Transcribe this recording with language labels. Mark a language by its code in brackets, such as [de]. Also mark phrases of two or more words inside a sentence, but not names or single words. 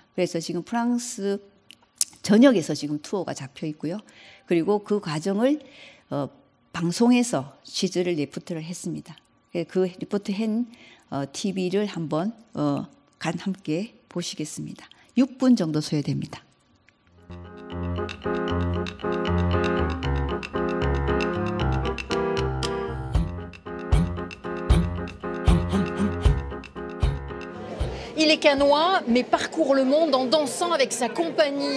[ko] 그래서 지금 프랑스 전역에서 지금 투어가 잡혀 있고요. 그리고 그 과정을 방송에서 취재를 리포트를 했습니다. 그 리포트 한 TV를 한번 함께 보시겠습니다. 6분 정도 소요됩니다. [fr] Il est canois, mais parcourt le monde en dansant avec sa compagnie.